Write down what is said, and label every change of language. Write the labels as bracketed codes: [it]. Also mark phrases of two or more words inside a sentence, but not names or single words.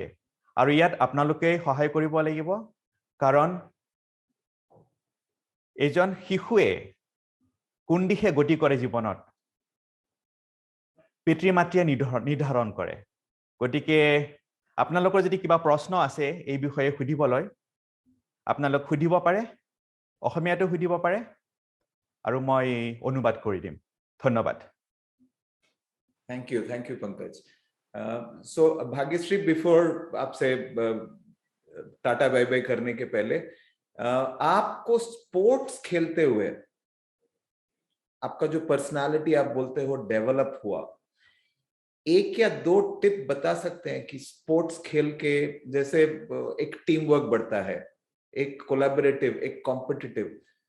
[as] আৰু ইয়াত আপোনালোকে সহায় কৰিব লাগিব, কাৰণ এজন শিশুৱে কোন দিশে গতি কৰে জীৱনত পিতৃ-মাতৃয়ে নিৰ্ধাৰণ কৰে। গতিকে আপোনালোকৰ যদি কিবা প্ৰশ্ন আছে এই বিষয়ে সুধিবলৈ, আপোনালোক সুধিব পাৰে, অসমীয়াটো সুধিব পাৰে আৰু মই অনুবাদ কৰি দিম। ধন্যবাদ। [en] Thank you Pankaj. [hi] So भाग्यश्री, बिफोर आपसे [en] tata bye bye [hi] करने के पहले, आपको स्पोर्ट्स खेलते हुए आपका जो पर्सनालिटी आप बोलते हो डेवलप हुआ, एक या दो टिप बता सकते हैं कि स्पोर्ट्स खेल के जैसे एक [en] team work [hi] बढ़ता है, एक कोलैबोरेटिव, एक कॉम्पिटिटिव,